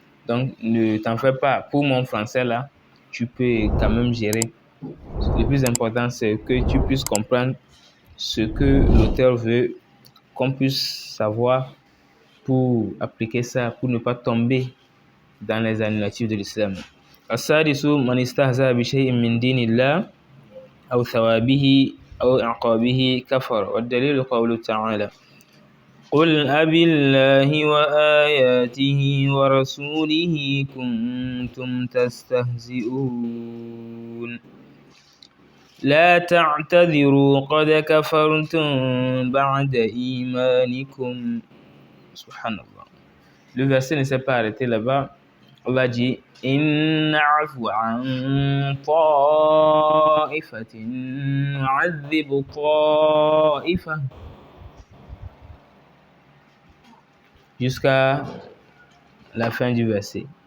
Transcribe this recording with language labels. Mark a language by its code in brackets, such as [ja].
[fr] Donc, ne t'en fais pas. Pour mon français là, tu peux quand même gérer. Le plus important, c'est que tu puisses comprendre ce que l'auteur veut qu'on puisse savoir pour appliquer ça, pour ne pas tomber dans les annulatifs de l'islam. [ar] السادس من استهزأ بشيء من دين الله أو ثوابه أو عقابه كفر والدليل قوله تعالى قل أبي الله وآياته ورسوله كنتم تستهزئون لا تعتذروا قد كفرتم بعد إيمانكم. Subhanallah. [fr] Le verset ne s'est pas arrêté là-bas. Allah dit [ar] إن عفو عن طائفة نعذب طائفة [fr] jusqu'à la fin du verset.